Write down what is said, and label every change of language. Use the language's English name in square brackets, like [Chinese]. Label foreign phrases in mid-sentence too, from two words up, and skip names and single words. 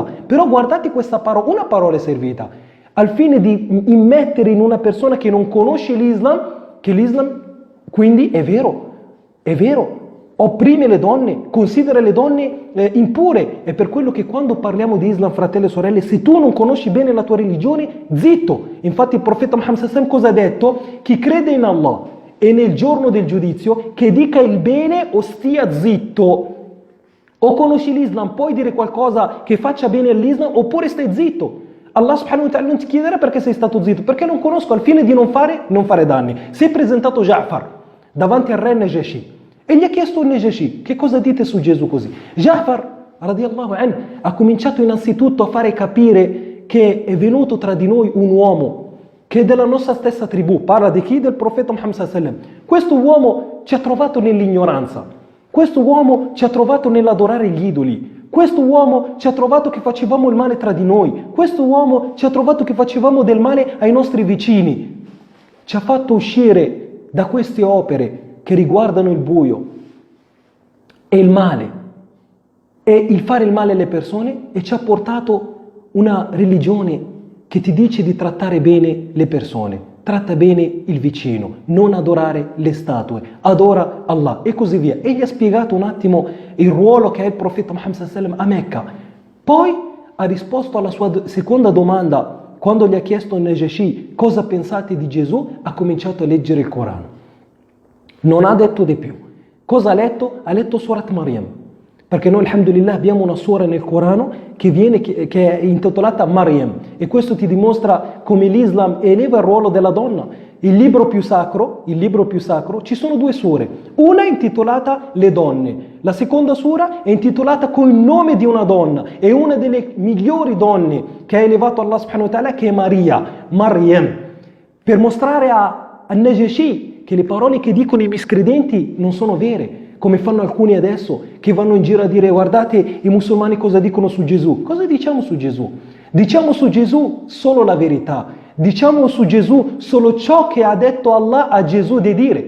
[Italian] Però guardate questa parola, una parola è servita, al fine di immettere in una persona che non conosce l'Islam, che l'Islam quindi è vero, opprime le donne, considera le donne impure. È per quello che quando parliamo di Islam, fratelli e sorelle, se tu non conosci bene la tua religione, zitto. Infatti il profeta Muhammad [Arabic] صلى الله عليه وسلم [Italian] cosa ha detto? Chi crede in Allah e nel giorno del giudizio, che dica il bene o stia zitto. O conosci l'Islam, puoi dire qualcosa che faccia bene all'Islam, oppure stai zitto. [Arabic] الله سبحانه وتعالى [Italian] non ti chiederà perché sei stato zitto, perché non conosco, al fine di non fare danni. Si è presentato Ja'far davanti al re Najashi e gli ha chiesto il Najashi, che cosa dite su Gesù così? Ja'far, [Arabic] رضي الله عنه, [Italian] ha cominciato innanzitutto a fare capire che è venuto tra di noi un uomo che è della nostra stessa tribù. Parla di chi? Del profeta Muhammad [Arabic] صلى الله عليه وسلم. [Italian] Questo uomo ci ha trovato nell'ignoranza, questo uomo ci ha trovato nell'adorare gli idoli, questo uomo ci ha trovato che facevamo il male tra di noi, questo uomo ci ha trovato che facevamo del male ai nostri vicini, ci ha fatto uscire da queste opere che riguardano il buio e il male e il fare il male alle persone, e ci ha portato una religione che ti dice di trattare bene le persone, tratta bene il vicino, non adorare le statue, adora Allah e così via. E gli ha spiegato un attimo il ruolo che ha il profeta Muhammad [Arabic] صلى الله عليه وسلم [Italian] a Mecca. Poi ha risposto alla sua seconda domanda, quando gli ha chiesto a Najashi cosa pensate di Gesù, ha cominciato a leggere il Corano. Non ha detto di più. Cosa ha letto? Ha letto Surat Maryam. Perché noi, alhamdulillah, abbiamo una sura nel Corano che è intitolata Maryam. E questo ti dimostra come l'Islam eleva il ruolo della donna. Il libro più sacro, ci sono due sure. Una è intitolata Le donne. La seconda sura è intitolata con il nome di una donna. E una delle migliori donne che ha elevato [Arabic] الله سبحانه وتعالى, [Italian] che è Maria, Maryam. Per mostrare a Najashi che le parole che dicono i miscredenti non sono vere, come fanno alcuni adesso, che vanno in giro a dire guardate i musulmani cosa dicono su Gesù. Cosa diciamo su Gesù? Diciamo su Gesù solo la verità, diciamo su Gesù solo ciò che ha detto Allah a Gesù di dire.